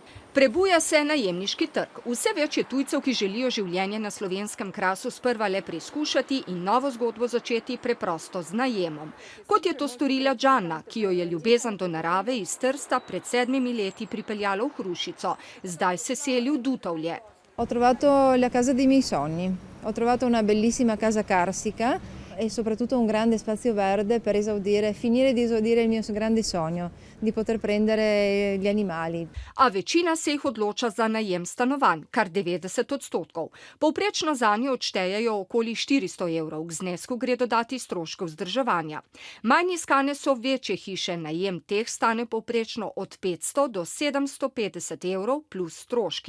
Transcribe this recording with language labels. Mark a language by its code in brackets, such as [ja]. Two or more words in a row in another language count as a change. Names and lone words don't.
[sl] Prebuja se najemniški trg. Vse več je tujcev, ki želijo življenje na slovenskem Krasu sprva le preizkušati in novo zgodbo začeti preprosto z najemom. Kot je to storila Džanna, ki jo je ljubezen do narave iz Trsta pred 7 leti pripeljala v Hrušico. Zdaj se seli v Dutovlje. [it] Ho trovato la casa dei miei sogni. Ho trovato una bellissima casa carsica e soprattutto un grande spazio verde per finire di esaudire il mio grande sogno di poter prendere gli animali. [sl] A večina se jih odloča za najem stanovanj, kar 90%. Povprečno zanje odštejejo okoli 400 evrov, k znesku gre dodati stroškov vzdrževanja. Manj iskane so večje hiše, najem teh stane povprečno od 500 do 750 evrov plus stroški.